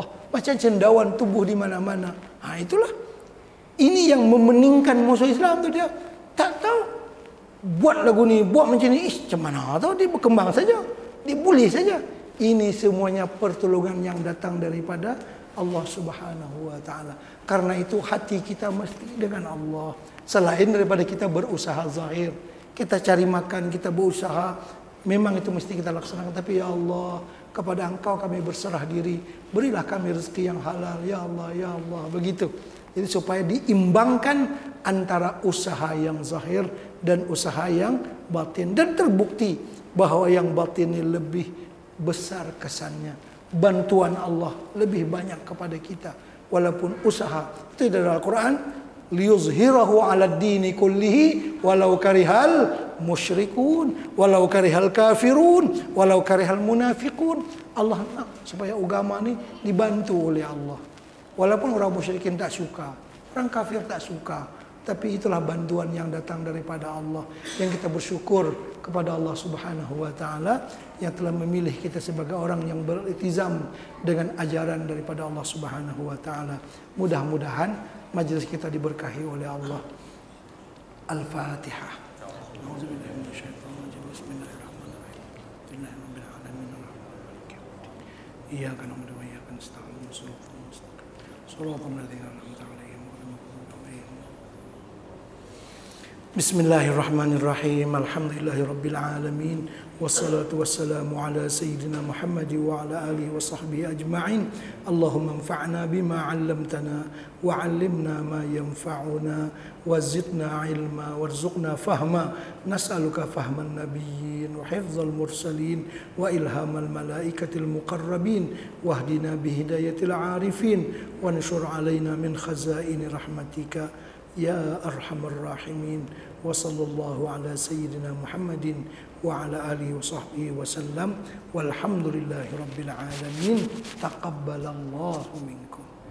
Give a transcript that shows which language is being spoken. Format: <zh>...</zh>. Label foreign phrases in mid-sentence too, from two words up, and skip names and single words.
<ms>Macam cendawan tubuh di mana-mana. Itulah. Ini yang memeningkan musuh Islam tu dia. Tak tahu. Buat lagu ni, buat macam ni. Macam mana tahu, dia berkembang saja. Dia boleh saja. Ini semuanya pertolongan yang datang daripada Allah</ms> <ar>سبحانه وتعالى.</ar> <ms>Karena itu hati kita mesti dengan Allah. Selain daripada kita berusaha zahir, kita cari makan, kita berusaha, memang itu mesti kita laksanakan. Tapi</ms> <ar>يا الله,</ar> <ms>kepada Engkau kami berserah diri. Berilah kami rezeki yang halal.</ms> <ar>يا الله، يا الله. Begitu.</ar> <ms>Jadi supaya diimbangkan antara usaha yang zahir dan usaha yang batin. Dan terbukti bahawa yang batin ini lebih besar kesannya. Bantuan Allah lebih banyak kepada kita. Walaupun usaha. Itu dari Al-Quran.</ms> <ar>ليظهره على الدين كله ولو كره المشركون ولو كره الكافرون ولو كره المنافقون.</ar> <ms>Allah nak supaya agama ni dibantu oleh Allah. Walaupun orang musyrikin tak suka, orang kafir tak suka, tapi itulah bantuan yang datang daripada Allah. Yang kita bersyukur kepada Allah</ms> <ar>سبحانه وتعالى</ar> <ms>yang telah memilih kita sebagai orang yang beriltizam dengan ajaran daripada Allah</ms> <ar>سبحانه وتعالى.</ar> <ms>Mudah-mudahan majlis kita diberkahi oleh Allah. Al-Fatihah.</ms> <ar>أعوذ بالله من الشيطان الرجيم بسم الله الرحمن الرحيم الحمد لله رب العالمين الرحمن الرحيم مالك يوم الدين إياك نعبد وإياك نستعين صراط المستقيم صراط الذين أنعمت عليهم غير المغضوب عليهم. بسم الله الرحمن الرحيم. الحمد لله رب العالمين. والصلاة والسلام على سيدنا محمد وعلى آله وصحبه أجمعين. اللهم انفعنا بما علمتنا وعلمنا ما ينفعنا وزدنا علما وارزقنا فهما. نسألك فهم النبيين وحفظ المرسلين وإلهام الملائكة المقربين واهدنا بهداية العارفين وانشر علينا من خزائن رحمتك يا أرحم الراحمين. وصلى الله على سيدنا محمد وعلى آله وصحبه وسلم والحمد لله رب العالمين. تقبل الله منكم.</ar>